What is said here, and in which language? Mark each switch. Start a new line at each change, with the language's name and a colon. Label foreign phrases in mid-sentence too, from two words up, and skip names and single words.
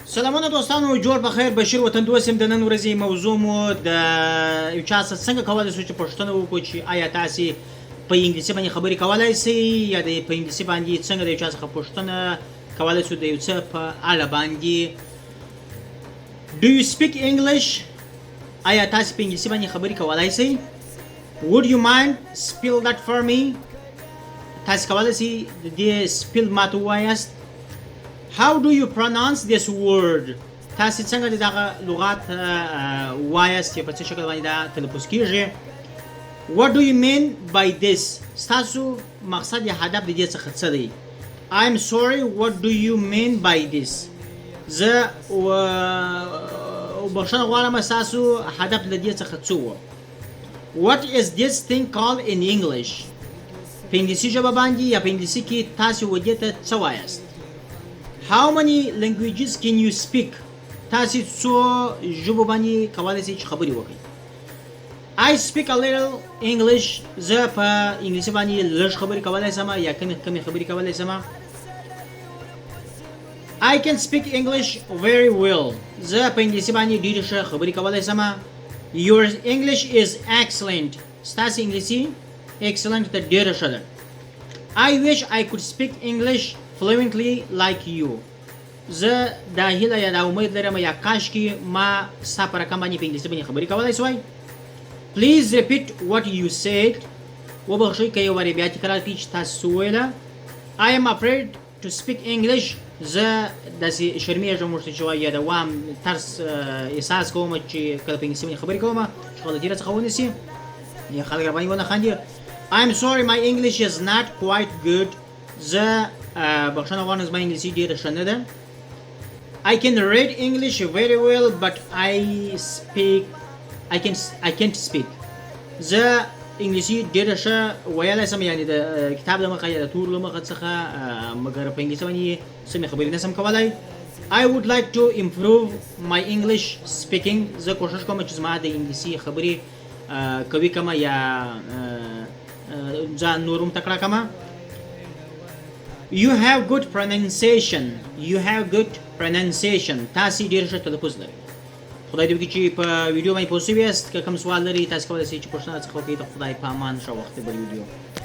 Pashto: سلامونه دوستانو، جوړ بخیر. بشیر وطندوست یم. د نن ورځې موضوع مو د یو چا څنګه کولی شو چې پښتنه وکړو چې آیا تاسې په انګلیسي باندې خبرې کولی سئ یا د په انګلیسي باندې څنګه د یو چا څخه پوښتنه کولی شو د یو څه په اړه باندې.
English: Do you speak English؟
Pashto: آیا تاسې په انګلیسي باندې خبرې کولی سئ؟
English: Would you mind spell that for me؟
Pashto: تاسې کولی سئ د دې سپیل ماته ووایاست.
English: How do you pronounce this word؟
Pashto: تاسې څنګه د دغه لغات وایاست چې په څه شکل باندې دا تلفظ کیږي.
English: What do you mean by this؟
Pashto: ستاسو مقصد یا هدف د دې څخه څه دی؟
English: I'm sorry, what do you mean by this؟
Pashto: زه بخښنه غواړم، ستاسو هدف له دې څخه څه و؟
English: What is this thing called in English؟
Pashto: په انګلیسي ژبه باندې یا په انګلیسي کې تاسې و دې ته څه وایاست؟
English: How many languages can you speak؟
Pashto: تاسې څو ژبو باندې کولی شئ چې خبرې وکړئ.
English: I speak a little English.
Pashto: زه په انګلیسي باندې لږ خبرې کولی شم یا کمې خبرې کولی شم.
English: I can speak English very well.
Pashto: زه په انګلیسي باندې ډېرې ښه خبرې کولی شم.
English: Your English is excellent.
Pashto: ستاسې انګلیسي excellent ته ډېره ښه ده.
English: I wish I could speak English fluently like you.
Pashto: زه دا هیله یا دا امید لرم یا کاشکې ما ستا په رقم باندې په انګلیسي باندې خبرې کولی سوای.
English: Please repeat what you said.
Pashto: وبخښئ که یو وارې بیا تکرار کړئ چې تاسو څه وویله.
English: I am afraid to speak English.
Pashto: زه داسې شرمېږم ورته چې یا د وام ترس احساس کوم چې کله په انګلیسي باندې خبرې کوم چې غلطي راڅخه ونیسي یا خلک راباندې ونه خاندي.
English: I'm sorry, my English is not quite good.
Pashto: زه بخښنه غواړم، زما انګلیسي ډېره ښه نه ده.
English: I can read English very well but I can't speak.
Pashto: زه انګلیسي ډېره ښه ویلی شم، یعنې د کتاب له مخه یا د تور له مخه څخه، مګر په انګلیسي باندې سمې خبرې نه شم کولی.
English: I would like to improve my English speaking.
Pashto: زه کوښښ کوم چې زما د انګلیسي خبرې قوي کړم یا ځان نور هم تکړه کړم.
English: You have good pronunciation.
Pashto: تاسې ډېر ښه تلفظ لرئ. خدای دې وکړي چې په ویډیو باندې پوه شوي یاست. که کوم سوال لرئ تاسې کولی شئ چې پوښتنه راڅخه وکړئ. د خدای په امان. ښه وخت. بل ویډیو